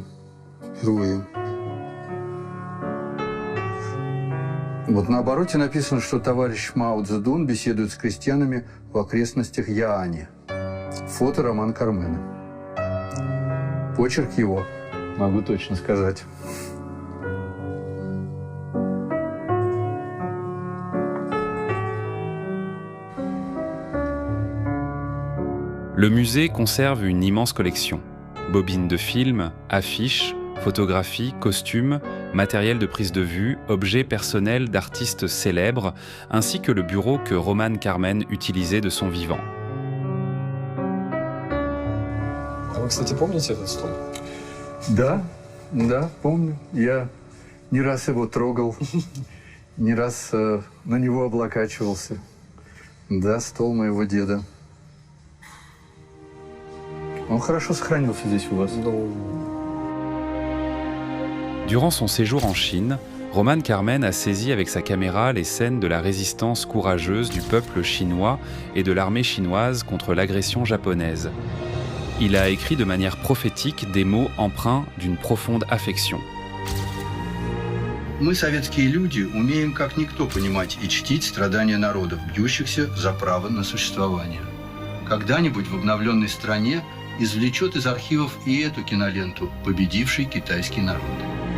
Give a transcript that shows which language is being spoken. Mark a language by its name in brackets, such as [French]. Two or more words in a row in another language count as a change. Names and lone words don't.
[Russian] Впервые. Вот на обороте написано, что товарищ Мао Цзэдун беседует с крестьянами в окрестностях Яани. Фото Роман Кармена. Почерк его, могу точно сказать. [French] Le musée conserve une immense collection. Bobines de films, affiches, photographies, costumes, matériel de prise de vue, objets personnels d'artistes célèbres, ainsi que le bureau que Roman Кармен utilisait de son vivant. А вы, кстати, помните этот стол? Да, помню. Я не раз его трогал, не раз на него облокачивался. Да, стол моего деда. Он хорошо сохранился здесь у вас. Durant son séjour en Chine, Roman Carmen a saisi avec sa caméra les scènes de la résistance courageuse du peuple chinois et de l'armée chinoise contre l'agression japonaise. Il a écrit de manière prophétique des mots empreints d'une profonde affection. [Russian] Мы, советские люди, умеем как никто понимать и чтить страдания народов, бьющихся за право на существование. Когда-нибудь в обновленной стране извлечет из архивов и эту киноленту «Победивший китайский народ».